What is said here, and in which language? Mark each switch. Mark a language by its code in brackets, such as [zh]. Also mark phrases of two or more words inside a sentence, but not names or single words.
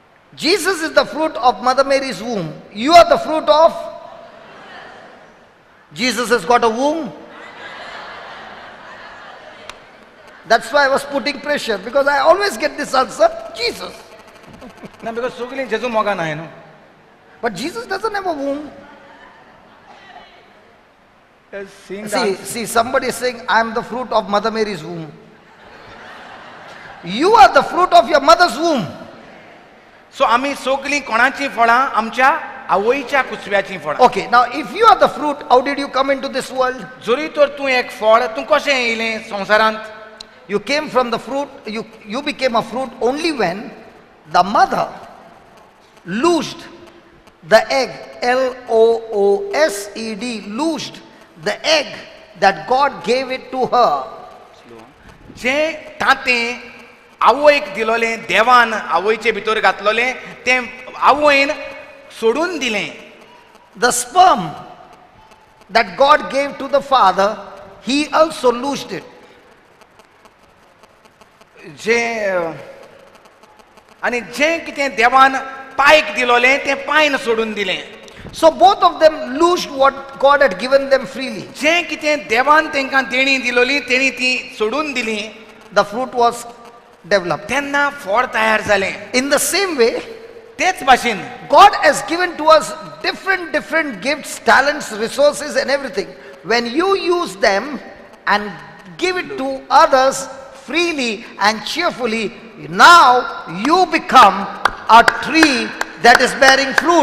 [en] Jesus is the fruit of Mother Mary's womb. You are the fruit of. Jesus has got a womb. That's why I was putting pressure, because I always get this answer, Jesus. [kok] ना बिकॉज सगळीं जेजू मोगा न्हय न्हू. [en] But Jesus doesn't have a womb. See, somebody is saying, I am the fruit of Mother Mary's womb. You are the fruit of your mother's womb. [kok] सो आमी सगळीं कोणाचीं फळां आमच्या आवयच्या कुसव्याचीं फळां. [en] Okay, now if you are the fruit, how did you come into this world? [kok] जरी तर तूं एक फळ तूं कशें येयलें संवसारांत. [en] You came from the fruit, you became a fruit only when the mother loosed the egg, Loosed, loosed the egg that God gave it to her. [kok] जें तांतें आवयक दिलोलें, देवान आवयचे भितर घातलोलें तें आवयन सोडून दिलें. [en] The sperm that God gave to the father, he also loosed it. [kok] जें आनी जें कितें देवान पायक दिलोलें तें पायन सोडून दिलें. [en] So both of them loosed what God had given them freely. [kok] जें कितें देवान तांकां देणी दिलोली तेणी ती सोडून दिली. [en] The fruit was developed. [kok] तेन्ना फळ तयार जालें. [en] In the same way, [kok] तेच भाशेन [en] God has given to us different gifts, talents, resources and everything. When you use them and give it to others freely and cheerfully, now you become a tree that is bearing fruit.